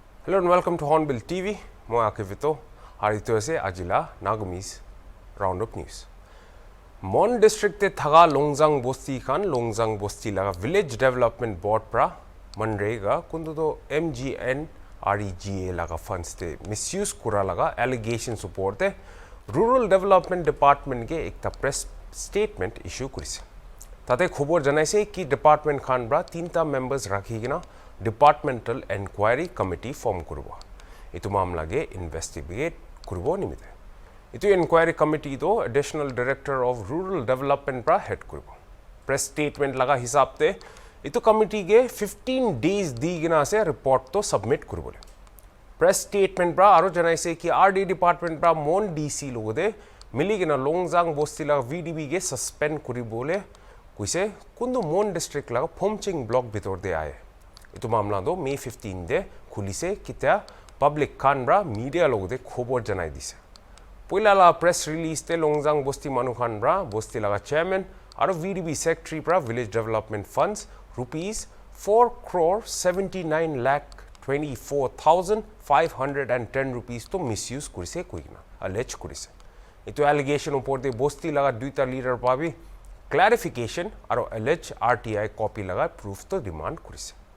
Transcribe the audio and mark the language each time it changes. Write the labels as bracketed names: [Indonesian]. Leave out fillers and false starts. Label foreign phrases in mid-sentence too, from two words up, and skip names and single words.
[English] Hello and welcome to HornbillTV. [Naga Pidgin] Moi Akivito. Harito se Ajila Nagumis Roundup News. Mon district te thaga Longzang Bosti Khan Longzang Bosti laga Village Development Board pra Manrega kundu MGN REGA laga funds te misuse kura laga allegation support te Rural Development Department ke ekta [English] press statement [Naga Pidgin] issue kurise. Tate khobor janaise ki department khan bra tinta members rakhigina Departmental Enquiry Committee form kurwa. Itu mamla ge investigate kurbo nimite. Itu Enquiry Committee to Additional Director of Rural Development pra head kurbo. [English] Press statement [Naga Pidgin] laga hisab te itu committee ge 15 days digina se report to submit kurbole. [English] Press statement [Naga Pidgin] pra aro janaise ki [English] RD department [Naga Pidgin] pra mon DC logode miligina Longzang Bosti laga VDB ge suspend kuribole kuise kundu mon district laga Phomching block bitor de aaye. Itu मामला दो May 15 दे खुली से कित्या पब्लिक खान ब्रा मीडिया लोग दे खबर जनाई दिसे पहिला ला [English] press release [Naga Pidgin] ते लोंगजांग बोस्ती मानु खान ब्रा बोस्ती लगा चेयरमैन और VDB सेक्रेटरी ब्रा [English] village development funds [Naga Pidgin] ₹4,79,24,510 रुपीस तो मिसयूज कुरिसे कोइना अलेज कुरिसे इतो एलिगेशन ऊपर दे बोस्ती लगा दुईटा लीडर पाबी क्लैरिफिकेशन और अलेज [English] RTI copy [Naga Pidgin] लगा प्रूफ तो डिमांड कुरिसे